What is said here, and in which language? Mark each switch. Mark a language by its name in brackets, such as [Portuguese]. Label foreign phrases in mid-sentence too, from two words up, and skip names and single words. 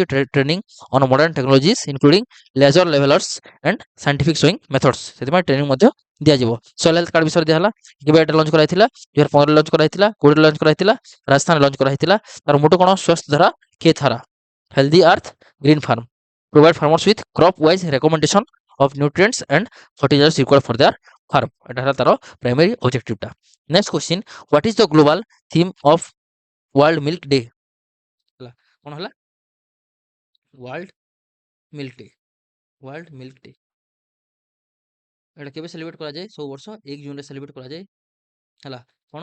[English] training on modern technologies including laser levelers and scientific sowing methods. [Odia] ସେଥିପାଇଁ ଟ୍ରେନିଂ ମଧ୍ୟ ଦିଆଯିବ। ସଏଲ ହେଲ୍ଥ କାର୍ଡ ବିଷୟରେ ଦିଆହେଲା। କେବେ ଏଟା ଲଞ୍ଚ କରାଯାଇଥିଲା? 2015 ଲଞ୍ଚ କରାଯାଇଥିଲା। 20 ଲଞ୍ଚ କରାଯାଇଥିଲା। ରାଜସ୍ଥାନରେ ଲଞ୍ଚ କରାଯାଇଥିଲା। ତାର ମୋଟୋ କ'ଣ? [Hindi] स्वस्थ धरा खेत हरा, [English] healthy earth, green farm, provide farmers with crop wise recommendation of nutrients and fertilizers required for their farm। [Odia] এটা ହେଲା ତାର ପ୍ରାଇମେରୀ ଅବଜେକ୍ଟିଭଟା। [English] next question, what is the global theme of world milk day? [Odia] ହେଲା, କ'ଣ ହେଲା? ୱାର୍ଲଡ ମିଲ୍କ ଡେ ଏଟା କେବେ ସେଲିବ୍ରେଟ କରାଯାଏ? ସବୁ ବର୍ଷ 1 ଜୁନରେ ସେଲିବ୍ରେଟ କରାଯାଏ ହେଲା। କ'ଣ?